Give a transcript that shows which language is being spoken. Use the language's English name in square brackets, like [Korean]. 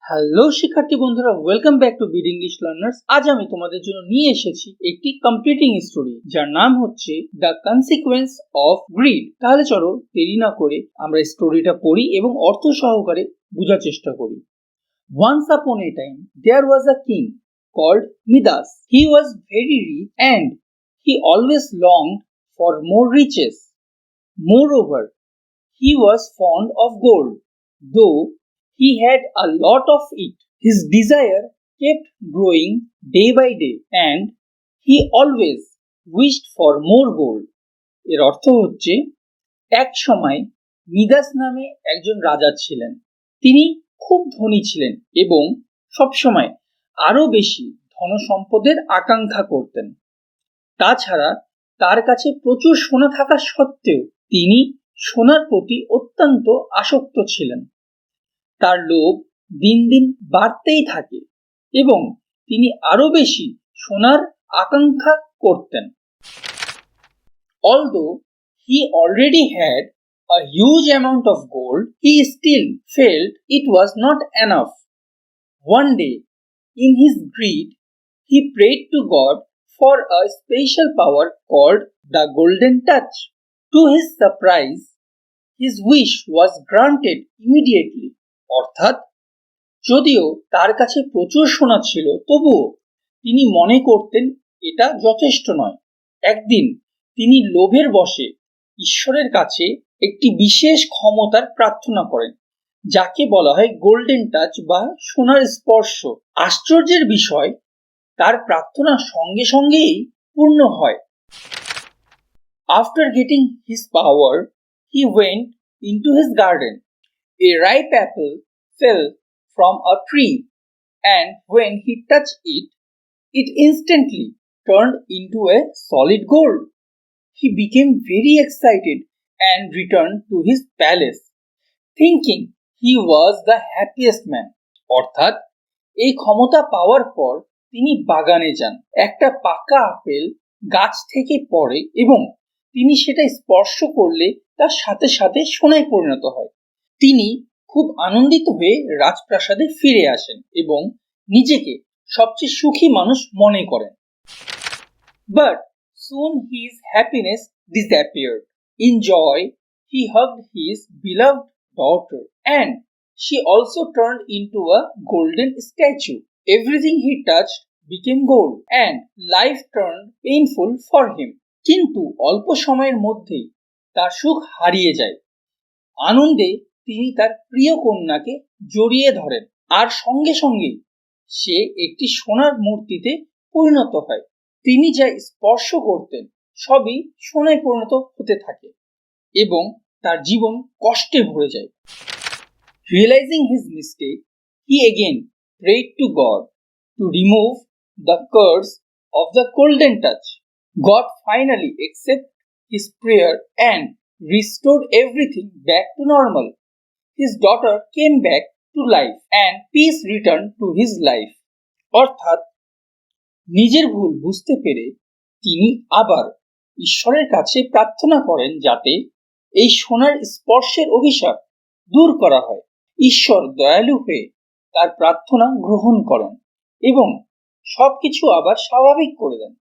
[Bangla] Hello শিক্ষার্থী বন্ধুরা, [English] Welcome back to bid English learners. [Bangla] আজ আমি তোমাদের জন্য নিয়ে এসেছি একটি কমপ্লিটিং স্টোরি, যার নাম হচ্ছে [English] The consequence of greed. [Bangla] তাহলে চলো দেরি না করে আমরা স্টোরিটা পড়ি এবং অর্থ সহকারে বোঝার চেষ্টা করি। [English] Once upon a time there was a king called Midas. He was very rich and he always longed for more riches. Moreover, he was fond of gold, though he had a lot of it. His desire kept growing day by day, and he always wished for more gold. [Bangla] এর অর্থ হচ্ছে, এক সময় মিদাস নামে একজন রাজা ছিলেন। তিনি খুব ধনী ছিলেন এবং সবসময় আরো বেশি ধনসম্পদের আকাঙ্ক্ষা করতেন। তাছাড়া তার কাছে প্রচুর সোনা থাকা সত্ত্বেও তিনি সোনার প্রতি অত্যন্ত আসক্ত ছিলেন। তার লোভ দিন দিন বাড়তেই থাকে এবং তিনি আরো বেশি সোনার আকাঙ্ক্ষা করতেন। [English] Although he already had a huge amount of gold, he still felt it was not enough. One day, in his greed, he prayed to God for a special power called the Golden Touch. To his surprise, his wish was granted immediately. [Bangla] অর্থাৎ, যদিও তার কাছে প্রচুর সোনা ছিল, তবুও তিনি মনে করতেন এটা যথেষ্ট নয়। একদিন তিনি লোভের বশে ঈশ্বরের কাছে একটি বিশেষ ক্ষমতার প্রার্থনা করেন, যাকে বলা হয় গোল্ডেন টাচ বা সোনার স্পর্শ। আশ্চর্যের বিষয়, তার প্রার্থনা সঙ্গে সঙ্গেই পূর্ণ হয়। [English] After getting his power, he went into his garden. A ripe apple fell from a tree, and when he touched it, it instantly turned into a solid gold. He became very excited and returned to his palace, thinking he was the happiest man. [Bangla] অর্থাৎ, এই ক্ষমতা পাওয়ার পর তিনি বাগানে যান। একটা পাকা apple গাছ থেকে পড়ে এবং তিনি সেটা স্পর্শ করলে তার সাথে সাথে সোনায় পরিণত হয়। তিনি খুব আনন্দিত হয়ে রাজপ্রাসাদে ফিরে আসেন এবং নিজেকে সবচেয়ে সুখী মানুষ মনে করেন। [English] But soon his happiness disappeared. In joy, he hugged his beloved daughter, and she also turned into a golden statue. Everything he touched became gold, and life turned painful for him. [Bangla] কিন্তু অল্প সময়ের মধ্যেই তার সুখ হারিয়ে যায়। আনন্দে তিনি তার প্রিয় কন্যাকে জড়িয়ে ধরেন, আর সঙ্গে সঙ্গে সে একটি সোনার মূর্তিতে পরিণত হয়। তিনি যা স্পর্শ করতেন সবই সোনায় পরিণত হতে থাকে এবং তার জীবন কষ্টে ভরে যায়। [English] Realizing his mistake, he again prayed to God to remove the curse of the golden touch. God finally accepted his prayer and restored everything back to normal. His daughter came back to life and peace returned to his life. [Bangla] অর্থাৎ, নিজের ভুল বুঝতে পেরে তিনি আবার ঈশ্বরের কাছে প্রার্থনা করেন যাতে এই সোনার স্পর্শের অভিশাপ দূর করা হয়। ঈশ্বর দয়ালু হয়ে তার প্রার্থনা গ্রহণ করেন এবং সবকিছু আবার স্বাভাবিক করে দেন।